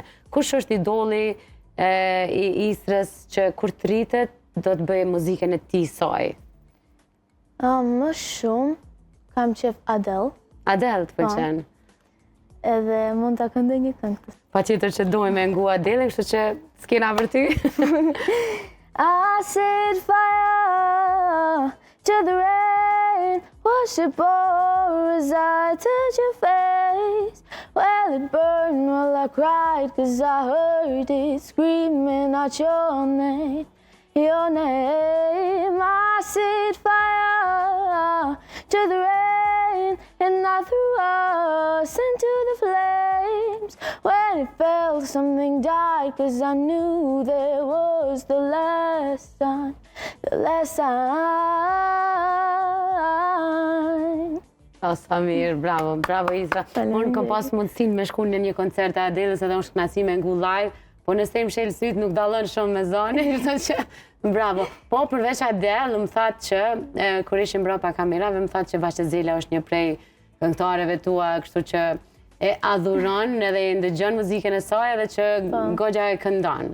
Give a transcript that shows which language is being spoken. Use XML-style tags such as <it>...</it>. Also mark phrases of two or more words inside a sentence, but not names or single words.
<sq>Kush është idoli i Isrës që kur të rritet do të bëjë muzikën e tij saj? Më shumë kam qef Adele. Adele të pëlqen? Edhe mund të këndoj një këngë. Patjetër që dojmë me ngu Adele, kështu që s'kena për ty.</sq> <en>I set fire to the rain, wash it pour as I touch your face. Well, it burned while I cried, 'cause I heard it screaming out your name, your name. I set fire to the rain, and I threw us into the flames. When it felt something died, 'cause I knew there was the last time, the last time.</en> <sq>Sa mirë, bravo, bravo Isra. Unë kam pas mundësinë me shku në një koncert e Adelës edhe unë shkënaqësi me ngu live, po nëse më shel syt nuk dallon shumë me zonin, kështu që bravo. Po përveç Adele, më thatë që kur ishim brapa kamerave, më thatë që Vashezela është një prej këngëtarëve tua, kështu që e adhuron edhe e ndëgjon muzikën e saj edhe që goxha e këndon.</sq>